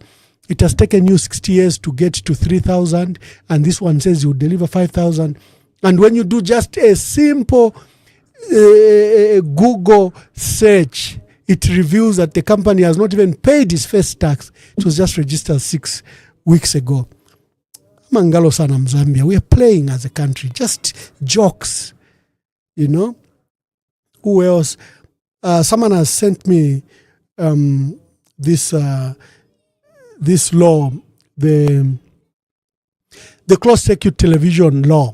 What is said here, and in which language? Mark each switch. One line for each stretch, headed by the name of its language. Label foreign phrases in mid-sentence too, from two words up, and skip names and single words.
English: It has taken you 60 years to get to 3,000, and this one says you deliver 5,000. And when you do just a simple Google search, it reveals that the company has not even paid its first tax. It was just registered 6 weeks ago.
Bemba: Mangalo sana Zambia.
English: We are playing as a country. Just jokes, Who else? Someone has sent me this law, the closed circuit television law.